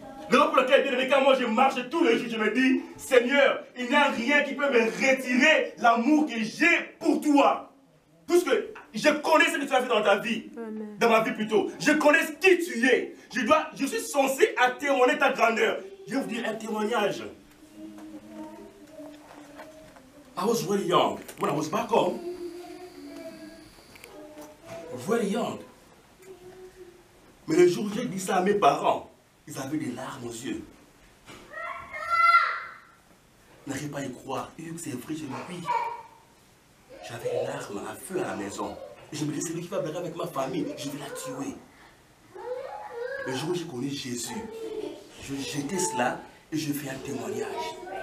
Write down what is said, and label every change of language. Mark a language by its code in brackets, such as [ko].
[fr] Raison pour laquelle, bien aimé, quand moi je marche tous les jours, je me dis, Seigneur, il n'y a rien qui peut me retirer l'amour que j'ai pour toi. Puisque je connais ce que tu as fait dans ta vie, dans ma vie plutôt. Je connais qui tu es. Je suis censé à témoigner ta grandeur. Je vais vous dire un témoignage. [en] I was very young when I was back home. Very young. [fr] Mais le jour où j'ai dit ça à mes parents, ils avaient des larmes aux yeux. Je n'arrive pas à y croire. Hugues, c'est vrai, je me dis. J'avais des larmes à feu à la maison. Et je me disais, c'est lui qui va blaguer avec ma famille. Je vais la tuer. Le jour où j'ai connu Jésus, j'étais cela et je fais un témoignage.